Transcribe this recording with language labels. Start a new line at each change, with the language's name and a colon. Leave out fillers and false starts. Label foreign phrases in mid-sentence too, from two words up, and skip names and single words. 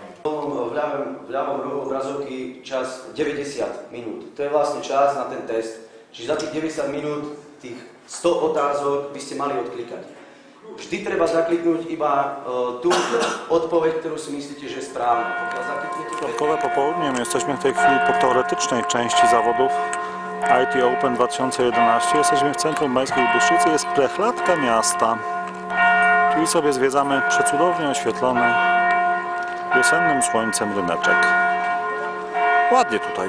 Slovak: V ľavom rohu obrazovky čas 90 minút. To je vlastne čas na ten test. Čiže za tých 90 minút, tých 100 otázok by ste mali odklikať. Vždy treba zakliknúť iba tú odpoveď, ktorú si myslíte, že je správna.
Polish: Czwartkowe popołudnie, my jesteśmy w tej chwili po teoretycznej części zawodów IT Open 2011. Jesteśmy w centrum Miejskiej Bystrzycy, jest prechlatka miasta. Czyli sobie zwiedzamy przecudownie oświetlony wiosennym słońcem ryneczek. Ładnie tutaj.